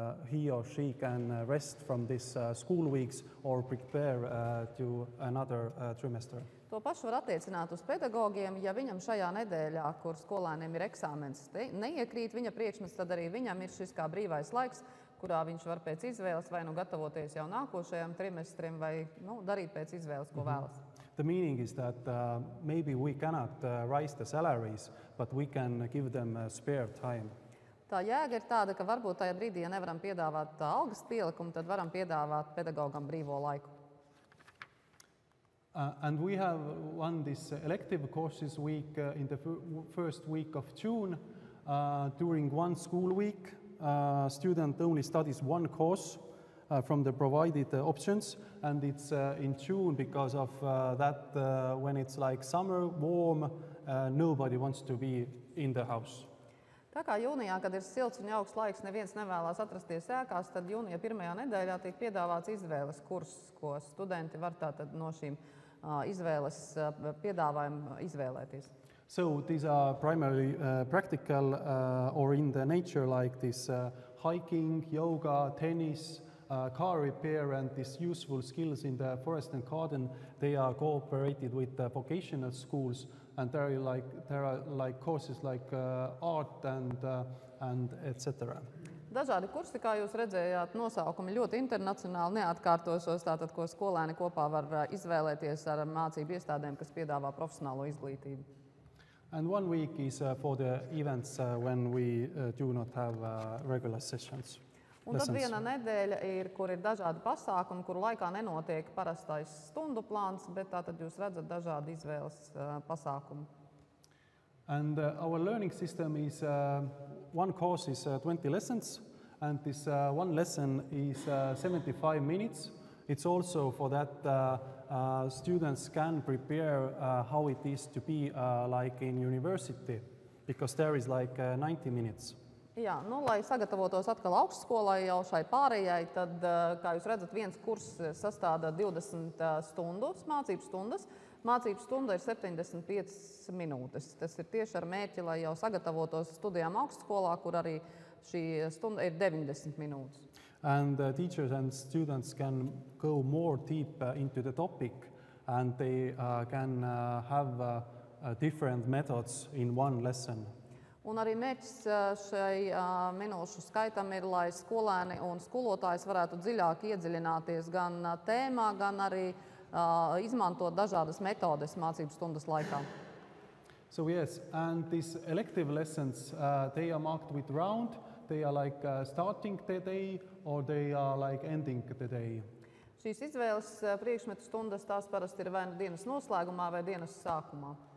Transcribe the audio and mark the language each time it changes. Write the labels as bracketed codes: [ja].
[en] He or she can rest from this school weeks or prepare to another trimester. [lv] To pašu var attiecināt uz pedagogiem. Ja viņam šajā nedēļā, kur skolēniem ir eksāmens, neiekrīt viņa priekšmets, tad arī viņam ir šis kā brīvais laiks, kurā viņš var pēc izvēles vai nu gatavoties jau nākošajam trimestrim vai darīt pēc izvēles, ko vēlas. [en] The meaning is that maybe we cannot raise the salaries, but we can give them spare time. [lv] Tā jēga ir tāda, ka varbūt tajā brīdī, ja nevaram piedāvāt algas pielikumu, tad varam piedāvāt pedagogam brīvo laiku. [en] And we have run this elective courses week in the first week of June. During one school week, student only studies one course from the provided options, and it's in June because of that when it's like summer, warm, nobody wants to be in the house. [lv] Tā kā jūnijā, kad ir silts un augsts laiks, neviens nevēlas atrasties ēkās, tad jūnija pirmajā nedēļā tiek piedāvāts izvēles kurs, ko studenti var tātad no šīm izvēles piedāvājuma izvēlēties. [en] So these are primarily practical or in the nature, like this hiking, yoga, tennis, car repair, and these useful skills in the forest and garden. They are cooperated with the vocational schools, and there are like courses like art and etc. [lv] Dažādi kursi, kā jūs redzējāt, nosaukumi ļoti internacionāli, neatkārtošos, tātad, ko skolēni kopā var izvēlēties ar mācību iestādēm, kas piedāvā profesionālo izglītību. [en] And 1 week is for the events when we do not have regular sessions. [lv] Un tad viena nedēļa ir, kur ir dažādi pasākumi, kuru laikā nenotiek parastais stundu plāns, bet tātad jūs redzat dažādi izvēles pasākumi. [en] And our learning system is one course is 20 lessons, and this one lesson is 75 minutes. It's also for that students can prepare how it is to be like in university, because there is like 90 minutes. [lv] Jā, lai sagatavotos atkal augstskolai jau šai pārējai, tad, kā jūs redzat, viens kurs sastāda 20 stundas, mācību stundas. Mācību stunda ir 75 minūtes. Tas ir tieši ar mērķi, lai jau sagatavotos studijām augstskolā, kur arī šī stunda ir 90 minūtes. [en] And teachers and students can go more deep into the topic, and they can have different methods in one lesson. [lv] Un arī mērķis šai minūšu skaitam ir, lai skolēni un skolotājs varētu dziļāk iedziļināties gan tēmā, gan arī izmantot dažādas metodes mācību stundas laikā. [en] So yes, and these elective lessons, they are marked with round. They are like starting the day or they are like ending the day. [lv] Šīs izvēles priekšmetu stundas tās parasti ir vai nu dienas noslēgumā vai dienas sākumā.